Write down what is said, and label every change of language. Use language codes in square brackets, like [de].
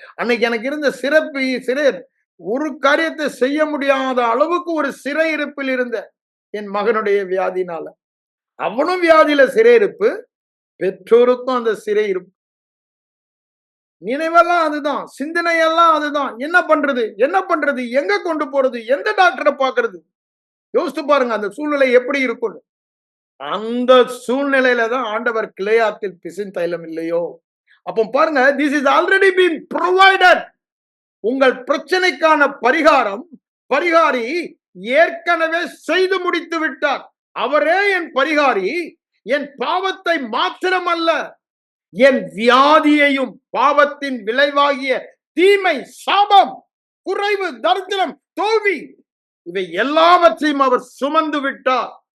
[ta] அன்னைக்கு எனக்கு இருந்த சிறை ஒரு காரியத்தை செய்ய முடியாத அளவுக்கு ஒரு சிறை இருப்பில் இருந்த என் மகனுடைய வியாதினால, அவனும் வியாதியில சிறை இருப்பு, பெற்றோருக்கும் அந்த சிறை இருப்பு. நினைவெல்லாம் அதுதான், சிந்தனையெல்லாம் அதுதான். என்ன பண்றது, எங்க கொண்டு போறது, எந்த டாக்டரை பாக்குறது? யோசித்து பாருங்க அந்த சூழ்நிலை எப்படி இருக்கும். அந்த சூழ்நிலையில தான் ஆண்டவர் கிளையாத்தில் பிசின் தைலம் இல்லையோ. அப்போ பாருங்க, [en] this is already been provided. [ta] உங்கள் பிரச்சனைக்கான பரிகாரி ஏற்கனவே செய்து முடித்து விட்டார். அவரே என் பரிகாரி. என் பாவத்தை மாத்திரமல்ல, என் வியாதியையும், பாவத்தின் விளைவாகிய தீமை, சாபம், குறைவு, தரித்திரம், தோல்வி, இவை எல்லாவற்றையும் அவர் சுமந்து விட்டார்.